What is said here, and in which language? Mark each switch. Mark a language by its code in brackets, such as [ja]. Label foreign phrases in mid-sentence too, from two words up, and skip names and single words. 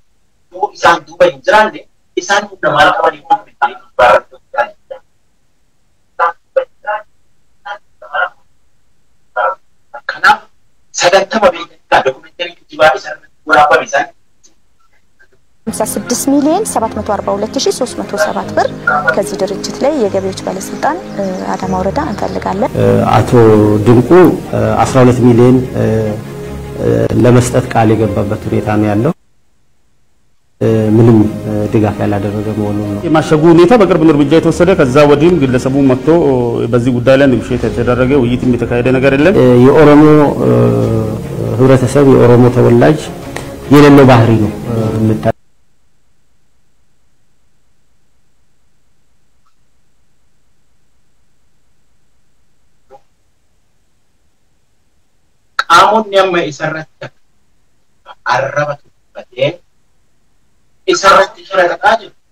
[om] Yoo isaan duuba hin jiraanne isaan humna maal qabanii kun bitanii baarrachuu danda'u. Kanaaf sagantama beekamtii dokumentari kijibaa isaan waraabame isaan [am] 56 ሚሊዮን 742307 ብር ከዚህ ድርጅት ላይ የገቢዎች ባለስልጣን አዳማ ወረዳ እንፈልጋለን። አቶ ድንቁ 12 ሚሊዮን ለመስጠት ቃል የገባበት ሁኔታ ነው ያለው። ምንም ድጋፍ ያላደረገ መሆኑን ነው። የማሸጉ ሁኔታ በቅርብ እርምጃ የተወሰደ ከዛ ወዲህም ግለሰቡ መጥቶ በዚህ ጉዳይ ላይ ንግሽት የተደረገ ውይይትም የተካሄደ ነገር የለም። የኦሮሞ ህብረተሰብ የኦሮሞ ተወላጅ የሌለው ባህሪ ነው። [om] Qaamonni amma isarratti arraba tuffatee isarratti shirataa jiru.